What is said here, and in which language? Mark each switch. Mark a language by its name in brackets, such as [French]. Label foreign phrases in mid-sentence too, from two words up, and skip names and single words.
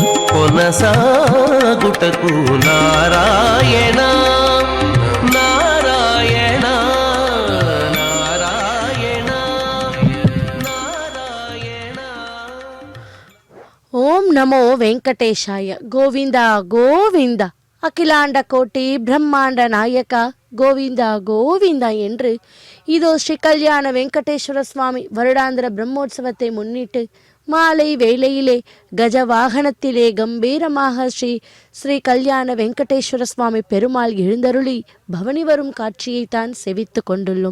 [Telugu] కొనసాగుటకు నారాయణ నారాయణ నారాయణ నారాయణ. ఓం నమో వెంకటేశాయ. గోవింద గోవింద. [Tamil] அகிலாண்ட கோட்டி பிரம்மாண்ட நாயக்கா கோவிந்தா கோவிந்தா என்று இதோ ஸ்ரீ கல்யாண வெங்கடேஸ்வர சுவாமி வருடாந்திர பிரம்மோற்சவத்தை முன்னிட்டு மாலை வேளையிலே கஜ வாகனத்திலே கம்பீரமாக ஸ்ரீ கல்யாண வெங்கடேஸ்வர சுவாமி பெருமாள் எழுந்தருளி பவனி வரும் காட்சியைத்தான் செவித்து கொண்டுள்ளோம்.